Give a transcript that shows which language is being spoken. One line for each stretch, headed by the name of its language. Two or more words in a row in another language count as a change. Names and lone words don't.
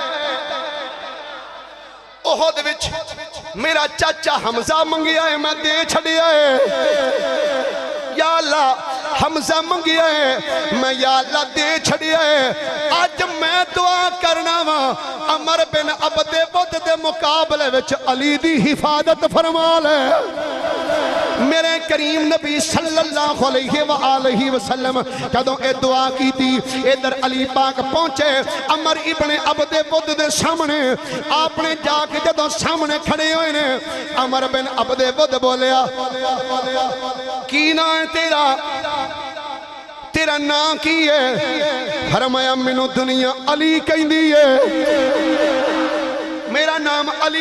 Punjabi: ਓਹਦ ਵਿਚ ਮੇਰਾ ਚਾਚਾ ਹਮਜ਼ਾ ਮੰਗਿਆ ਹੈ ਮੈਂ ਦੇ ਛੱਡਿਆ ਹੈ
Arabic: يا الله
Punjabi: ਹਮਜ਼ਾ ਮੰਗਿਆ ਹੈ ਮੈਂ ਯਾ ਅੱਲਾਹ ਦੇ ਛੱਡਿਆ ਹੈ ਆਜ ਮੈਂ ਦੁਆ ਕਰਨਾ ਵਾ ਅਮਰ ਬਿਨ ਅਬਦੇ ਬੁੱਧ ਦੇ ਮੁਕਾਬਲੇ ਵਿਚ ਅਲੀ ਦੀ ਹਿਫ਼ਾਜ਼ਤ ਫ਼ਰਮਾ ਲੇ ਮੇਰੇ ਕਰੀਮ ਨਬੀ
Arabic: صلى الله عليه وسلم
Punjabi: ਜਦੋਂ ਏ ਦੁਆ ਕੀ ਥੀ ਇਧਰ ਅਲੀ ਪਾਕ ਪਹੁੰਚੇ ਅਮਰ ਇਬਨੇ ਅਬਦੇ ਬੁੱਧ ਦੇ ਸਾਮਣੇ ਆਪਨੇ ਜਾਕੇ ਜਦੋਂ ਸਾਮਣੇ ਖੜੇ ਹੋਏ ਨੇ ਅਮਰ ਬਿਨ ਅਬਦੇ ਬੁੱਧ ਬੋਲਿਆ ਕੀ ਨਾ ਹੈ ਤੇਰਾ ਨਾਮ ਕੀ ਹੈ ਫ਼ਰਮਾਇਆ ਮੈਨੂੰ ਦੁਨੀਆ ਅਲੀ ਕਹਿੰਦੀ ਹੈ ਮੇਰਾ ਨਾਮ ਅਲੀ